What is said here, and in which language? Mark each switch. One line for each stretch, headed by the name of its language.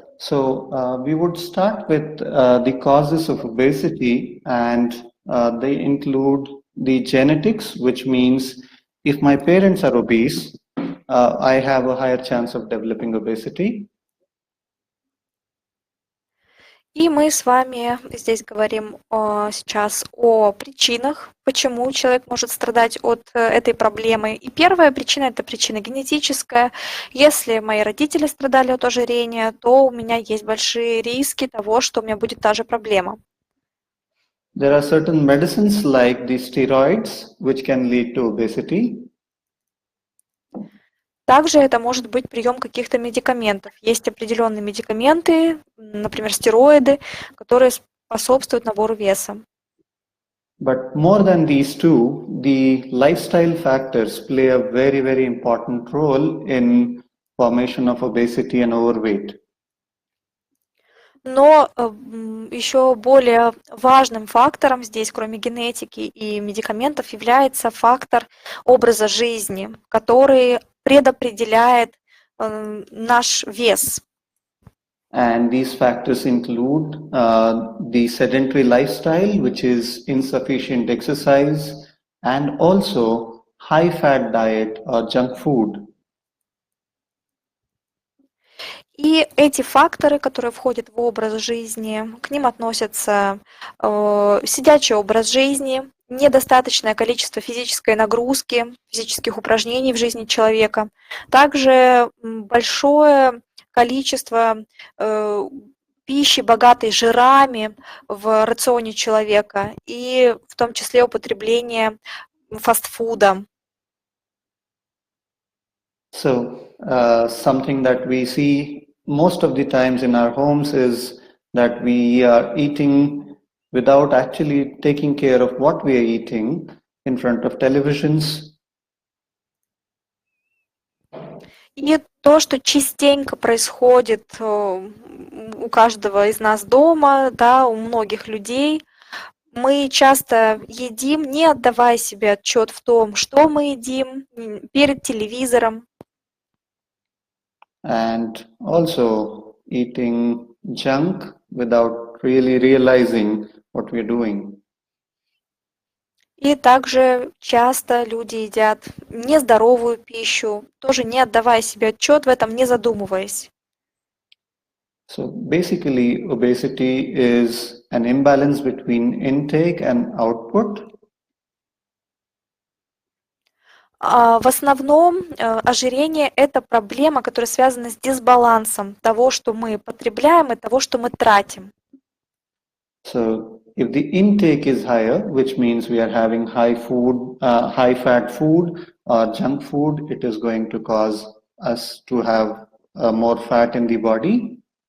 English: So we would start with the causes of obesity, and they include the genetics, which means if my parents are obese, I have a higher chance of developing obesity.
Russian: И мы с вами здесь говорим сейчас о причинах, почему человек может страдать от этой проблемы. И первая причина – это причина генетическая. Если мои родители страдали от ожирения, то у меня есть большие риски того, что у меня будет та же проблема.
English: There are certain medicines like the steroids, which can lead to obesity.
Russian: Также это может быть прием каких-то медикаментов. Есть определенные медикаменты, например, стероиды, которые способствуют набору веса.
English: But more than these two, the lifestyle factors play a very, very important role in formation of obesity and overweight.
Russian: Но еще более важным фактором здесь, кроме генетики и медикаментов, является фактор образа жизни, который предопределяет наш вес.
English: And these factors include the sedentary lifestyle, which is insufficient exercise, and also high fat diet or junk food.
Russian: И эти факторы, которые входят в образ жизни, к ним относятся сидячий образ жизни, недостаточное количество физической нагрузки, физических упражнений в жизни человека, также большое количество пищи, богатой жирами в рационе человека, и в том числе употребление фастфуда.
English: So, something that we see most of the times in our homes is that we are eating without actually taking care of what we are eating in front of televisions.
Russian: И то, что частенько происходит у каждого из нас дома, да, у многих людей, мы часто едим, не отдавая себе отчет в том, что мы едим, перед телевизором.
English: And also eating junk without really realizing what we're doing.
Russian: И также часто люди едят нездоровую пищу, тоже не отдавая себе отчет в этом, не задумываясь.
English: So basically, obesity is an imbalance between intake and output.
Russian: В основном ожирение – это проблема, которая связана с дисбалансом того, что мы потребляем, и того, что мы тратим.
English: So if the intake is higher, which means we are having high fat food or junk food, it is going to cause us to have more fat in the body.